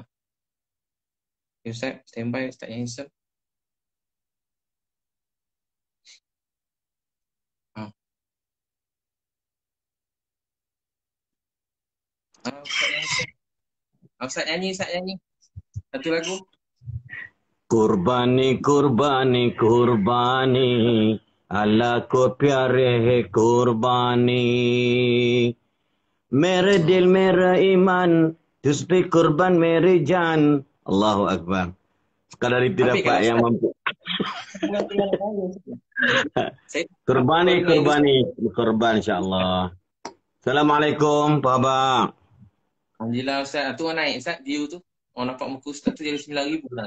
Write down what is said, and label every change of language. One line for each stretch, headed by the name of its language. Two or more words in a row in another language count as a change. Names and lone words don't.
Malay: Okay, Ustaz, standby Ustaz yang handsome. Ustaz nyanyi. Satu lagu.
Hindi: कुर्बानी कुर्बानी कुर्बानी अल्लाह को प्यारे है कुर्बानी मेरे दिल मेरा ईमान तुझ पे कुर्बान मेरी जान
Arabic: الله أكبر.
Malay: Sekadar itu Tapi dapat yang mampu. Kurbani kurban insyaAllah. Assalamualaikum Pak Abang. Alhamdulillah Ustaz. Tu orang naik Ustaz view tu. Orang nampak muka Ustaz tu jadi 9,000 lah.